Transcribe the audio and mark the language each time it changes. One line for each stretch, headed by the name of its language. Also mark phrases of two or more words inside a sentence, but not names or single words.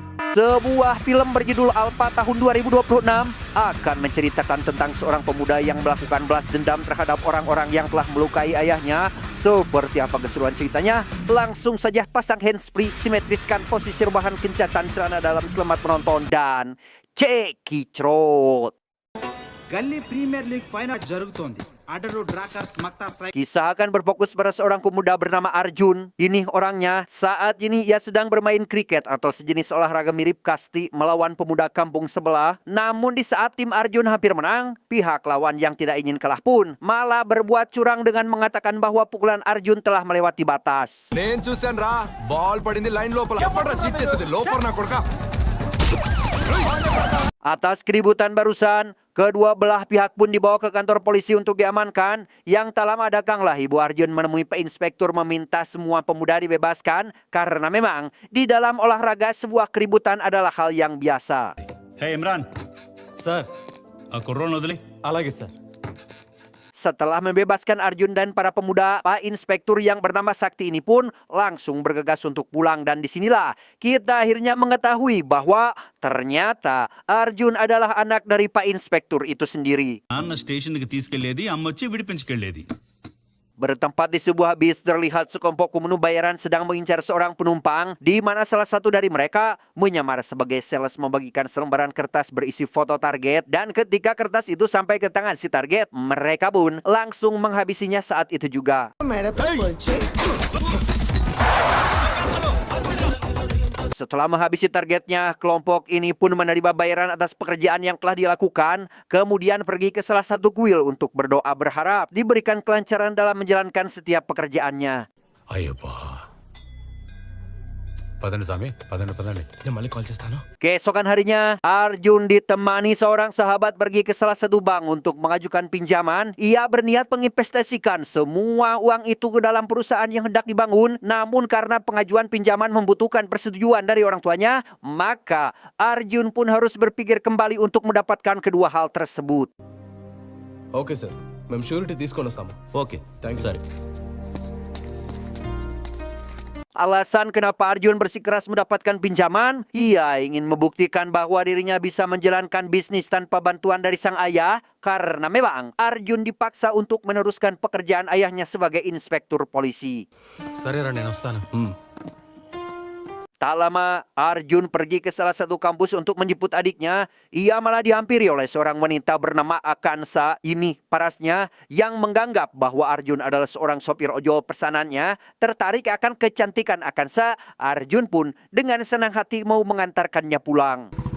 Indonesian: Sebuah film berjudul Alpha tahun 2026 akan menceritakan tentang seorang pemuda yang melakukan balas dendam terhadap orang-orang yang telah melukai ayahnya. Seperti apa keseruan ceritanya? Langsung saja pasang handsfree, simetriskan posisi rebahan, kencatan celana dalam, selamat menonton dan cekicrot.
Telugu: గల్లీ ప్రీమియర్ లీగ్ ఫైనల్ జరుగుతోంది. అడరు డ్రాకర్స్ మక్తా స్ట్రైక్.
Indonesian: Kisah akan berfokus pada seorang pemuda bernama Arjun. Ini orangnya, saat ini ia sedang bermain kriket atau sejenis olahraga mirip kasti melawan pemuda kampung sebelah. Namun di saat tim Arjun hampir menang, pihak lawan yang tidak ingin kalah pun malah berbuat curang dengan mengatakan bahwa pukulan Arjun telah melewati batas.
Telugu: నేను చూశాను రా బాల్ పడింది లైన్ లోపల ఎవడ్రా చీట్ చేసేది లోపల నా కొడుకా.
Indonesian: Atas keributan barusan, kedua belah pihak pun dibawa ke kantor polisi untuk diamankan. Yang tak lama datanglah Ibu Arjun menemui Pak Inspektur meminta semua pemuda dibebaskan karena memang di dalam olahraga sebuah keributan adalah hal yang biasa.
English: Hey Imran,
Telugu: సార్ ఆ కుర్రోని వదిలి. అలాగే సార్.
Indonesian: Setelah membebaskan Arjun dan para pemuda, Pak Inspektur yang bernama Sakti ini pun langsung bergegas untuk pulang. Dan disinilah kita akhirnya mengetahui bahwa ternyata Arjun adalah anak dari Pak Inspektur itu sendiri.
Telugu: నాన్న స్టేషన్కి తీసుకెళ్లేది, అమ్మ వచ్చి విడిపించుకెళ్లేది.
Indonesian: Bertempat di sebuah bis, terlihat sekelompok pemenuh bayaran sedang mengincar seorang penumpang, di mana salah satu dari mereka menyamar sebagai sales membagikan selembaran kertas berisi foto target. Dan ketika kertas itu sampai ke tangan si target, mereka pun langsung menghabisinya saat itu juga. Setelah menghabisi targetnya, kelompok ini pun menerima bayaran atas pekerjaan yang telah dilakukan, kemudian pergi ke salah satu kuil untuk berdoa berharap diberikan kelancaran dalam menjalankan setiap pekerjaannya.
Telugu: అయ్యబ్బా పదండి స్వామి పదండి పదండి నేను మళ్ళీ కాల్ చేస్తాను.
Indonesian: Keesokan harinya, Arjun ditemani seorang sahabat pergi ke salah satu bank untuk mengajukan pinjaman. Ia berniat menginvestasikan semua uang itu ke dalam perusahaan yang hendak dibangun. Namun karena pengajuan pinjaman membutuhkan persetujuan dari orang tuanya, maka Arjun pun harus berpikir kembali untuk mendapatkan kedua hal tersebut.
English: okay sir,
Telugu: మేము షూరిటీ తీసుకొని వస్తాము. ఓకే,
English: thank you.
Telugu: సరే.
Indonesian: Alasan kenapa Arjun bersikeras mendapatkan pinjaman, ia ingin membuktikan bahwa dirinya bisa menjalankan bisnis tanpa bantuan dari sang ayah. Karena memang Arjun dipaksa untuk meneruskan pekerjaan ayahnya sebagai inspektur polisi.
Telugu: సరేరా నేను వస్తాను.
Indonesian: Tak lama, Arjun pergi ke salah satu kampus untuk menjemput adiknya. Ia malah dihampiri oleh seorang wanita bernama Akansa. Ini parasnya yang menganggap bahwa Arjun adalah seorang sopir ojol pesanannya. Tertarik akan kecantikan Akansa, Arjun pun dengan senang hati mau mengantarkannya pulang.